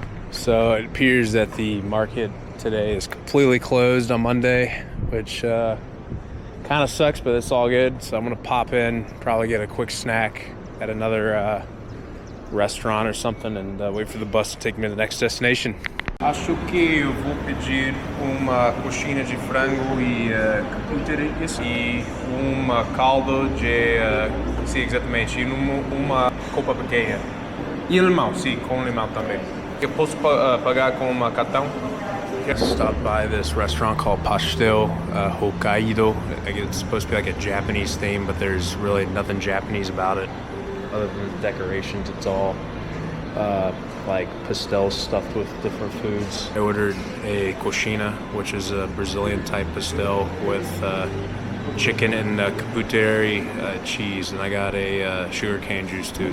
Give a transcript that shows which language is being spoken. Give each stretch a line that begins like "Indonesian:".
English: So it appears that the market today is completely closed on Monday, which kind of sucks, but it's all good. So I'm gonna pop in, probably get a quick snack at another restaurant or something, and wait for the bus to take me to the next destination.
Portuguese: Acho que eu vou pedir uma coxinha de frango e caputeiras e uma caldo de, sim, exatamente, e uma copa pequena. E limão, sim, com limão também. Eu posso pagar com uma cartão?
English: Stopped by this restaurant called Pastel Hokkaido. I guess it's supposed to be like a Japanese theme, but there's really nothing Japanese about it other than the decorations. It's all like pastels stuffed with different foods. I ordered a coxinha, which is a Brazilian type pastel with chicken and caputeri cheese, and I got a sugarcane juice too.